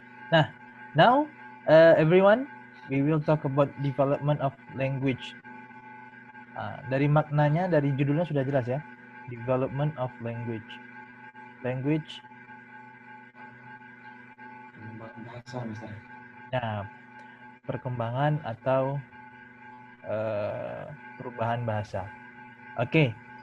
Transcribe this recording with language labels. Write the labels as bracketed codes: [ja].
[en] Nah, now everyone, we will talk about development of language. [id] Dari maknanya, dari judulnya sudah jelas ya. [en] Development of language. Language. [id] Bahasa, Mister. Nah, perkembangan atau perubahan bahasa. Oke.